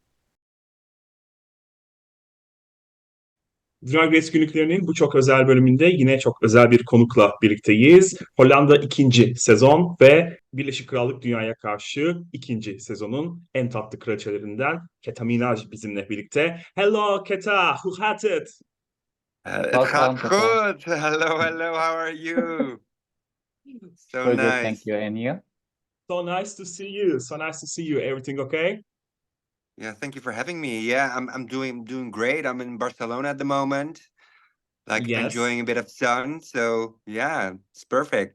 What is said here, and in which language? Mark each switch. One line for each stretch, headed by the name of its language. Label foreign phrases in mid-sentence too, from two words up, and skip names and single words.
Turkish: Drag Race günlüklerinin bu çok özel bölümünde yine çok özel bir konukla birlikteyiz. Hollanda ikinci sezon ve Birleşik Krallık Dünyaya Karşı ikinci sezonun en tatlı kraliçelerinden Keta Minaj bizimle birlikte.
Dutch: Hello Keta, hoe gaat het? Het
English: Welcome,
Dutch: gaat
English: Keta.
Dutch: goed.
English: Hello, hello. How are you? So Very good, thank nice. you. And you? So nice to see you. So nice to see you. Everything okay? Yeah, thank you for having me. Yeah, I'm doing great. I'm in Barcelona at the moment, like Yes. enjoying a bit of sun. So yeah, it's perfect.